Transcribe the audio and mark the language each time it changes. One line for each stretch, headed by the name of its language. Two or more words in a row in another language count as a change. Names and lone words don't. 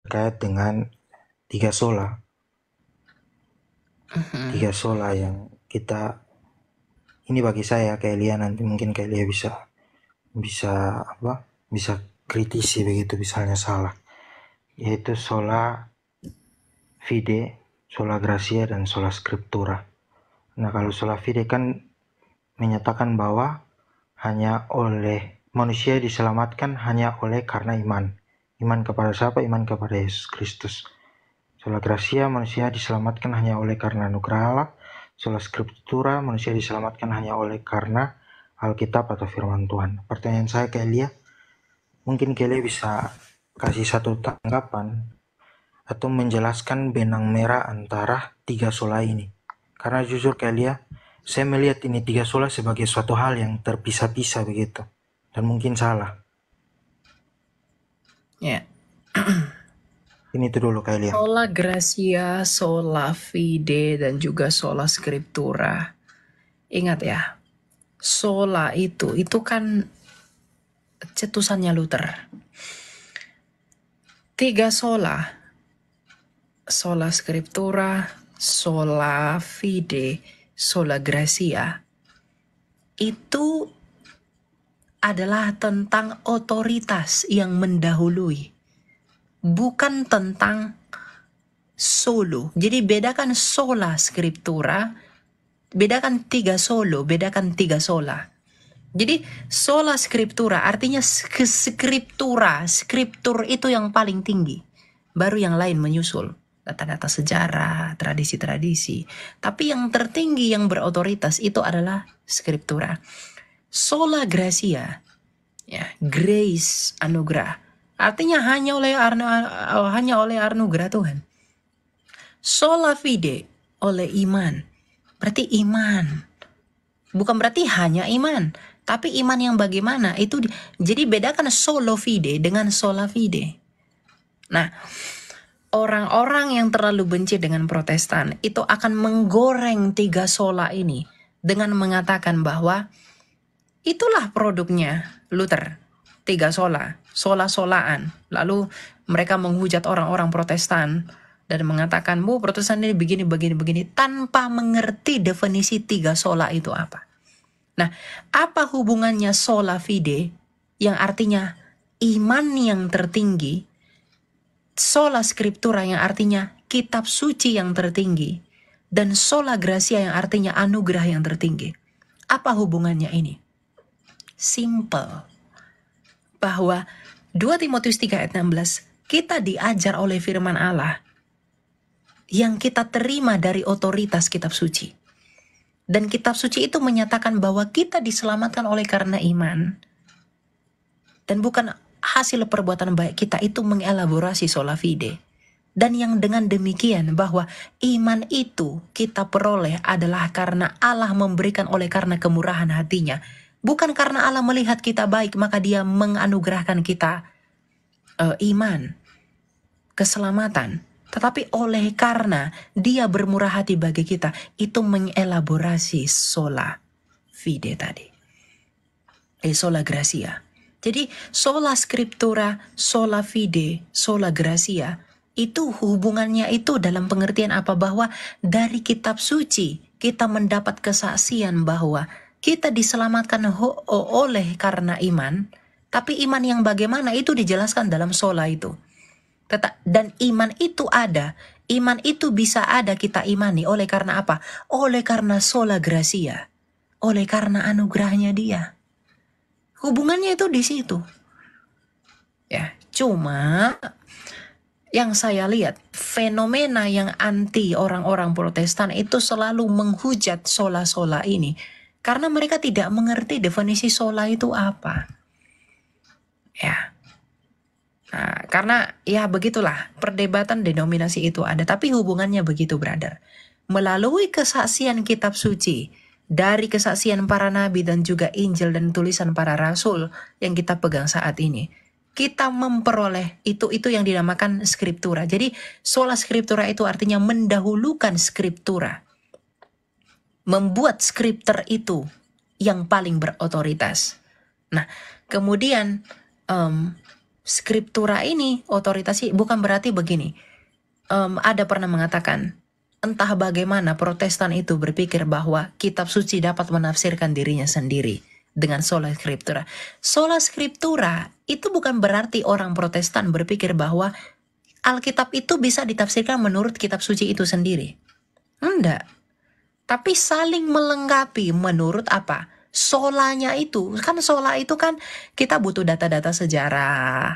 Indonesian: terkait dengan tiga sola. Tiga sola yang kita, ini bagi saya kayak Lia, nanti mungkin kayak Lia bisa kritisi begitu misalnya salah, yaitu
Latin: sola fide, sola gratia,
Indonesian: dan
Latin: sola scriptura.
Indonesian: Nah, kalau
Latin: sola fide
Indonesian: kan menyatakan bahwa hanya oleh manusia diselamatkan hanya oleh karena iman. Iman kepada siapa? Iman kepada Yesus Kristus.
Latin: Sola gratia,
Indonesian: manusia diselamatkan hanya oleh karena anugerah Allah.
Latin: Sola scriptura,
Indonesian: manusia diselamatkan hanya oleh karena Alkitab atau firman Tuhan. Pertanyaan saya ke Elia, mungkin Elia bisa kasih satu tanggapan atau menjelaskan benang merah antara tiga sola ini. Karena jujur ke Elia, saya melihat ini tiga sola sebagai suatu hal yang terpisah-pisah begitu. Dan mungkin salah. Ya. Ini itu dulu Kak Elia.
Latin: Sola gratia, sola fide,
Indonesian: dan juga
Latin: sola scriptura.
Indonesian: Ingat ya, sola itu kan cetusannya Luther. Tiga sola,
Latin: sola scriptura, sola fide, sola gratia,
Indonesian: itu adalah tentang otoritas yang mendahului, bukan tentang solo. Jadi bedakan
Latin: sola scriptura,
Indonesian: bedakan tiga solo, bedakan tiga sola. Jadi
Latin: sola scriptura
Indonesian: artinya skriptur itu yang paling tinggi, baru yang lain menyusul, data-data sejarah, tradisi-tradisi. Tapi yang tertinggi yang berotoritas itu adalah scriptura.
Latin: Sola gratia,
Indonesian: ya, grace, anugerah, artinya hanya oleh anugerah Tuhan.
Latin: Sola fide,
Indonesian: oleh iman, berarti iman, bukan berarti hanya iman, tapi iman yang bagaimana itu. Jadi bedakan
Latin: solo fide
Indonesian: dengan
Latin: sola fide.
Indonesian: Nah, orang-orang yang terlalu benci dengan Protestan itu akan menggoreng tiga sola ini dengan mengatakan bahwa itulah produknya Luther, tiga sola, sola-solaan. Lalu mereka menghujat orang-orang Protestan dan mengatakan, bu, Protestan ini begini, tanpa mengerti definisi tiga sola itu apa. Nah, apa hubungannya
Latin: sola fide,
Indonesian: yang artinya iman yang tertinggi,
Latin: sola scriptura
Indonesian: yang artinya kitab suci yang tertinggi, dan
Latin: sola gratia
Indonesian: yang artinya anugerah yang tertinggi? Apa hubungannya ini? Simple. Bahwa 2 Timotius 3 ayat 16, kita diajar oleh firman Allah yang kita terima dari otoritas kitab suci. Dan kitab suci itu menyatakan bahwa kita diselamatkan oleh karena iman, dan bukan hasil perbuatan baik kita. Itu mengelaborasi
Latin: sola fide.
Indonesian: Dan yang dengan demikian bahwa iman itu kita peroleh adalah karena Allah memberikan oleh karena kemurahan hatinya. Bukan karena Allah melihat kita baik maka dia menganugerahkan kita iman, keselamatan. Tetapi oleh karena dia bermurah hati bagi kita, itu mengelaborasi
Latin: sola fide
Indonesian: tadi.
Latin: Sola gratia. Jadi sola scriptura, sola fide, sola gratia,
Indonesian: itu hubungannya itu dalam pengertian apa? Bahwa dari kitab suci kita mendapat kesaksian bahwa kita diselamatkan oleh karena iman. Tapi iman yang bagaimana itu dijelaskan dalam sola itu. Dan iman itu ada, iman itu bisa ada kita imani oleh karena apa? Oleh karena
Latin: sola gratia,
Indonesian: oleh karena anugerahnya dia. Hubungannya itu di situ. Ya, cuma yang saya lihat fenomena yang anti orang-orang Protestan itu selalu menghujat sola-sola ini karena mereka tidak mengerti definisi sola itu apa. Ya. Nah, karena ya begitulah perdebatan denominasi itu ada, tapi hubungannya begitu, brother. Melalui kesaksian kitab suci, dari kesaksian para nabi dan juga Injil dan tulisan para rasul yang kita pegang saat ini, kita memperoleh itu yang dinamakan skriptura. Jadi
Latin: sola scriptura
Indonesian: itu artinya mendahulukan skriptura, membuat skripter itu yang paling berotoritas. Nah, kemudian Skriptura ini otoritasnya bukan berarti begini. Ada pernah mengatakan, entah bagaimana Protestan itu berpikir bahwa kitab suci dapat menafsirkan dirinya sendiri dengan
Latin: sola scriptura. Sola scriptura
Indonesian: itu bukan berarti orang Protestan berpikir bahwa Alkitab itu bisa ditafsirkan menurut kitab suci itu sendiri. Enggak. Tapi saling melengkapi menurut apa? Solanya itu. Kan sola itu kan kita butuh data-data sejarah.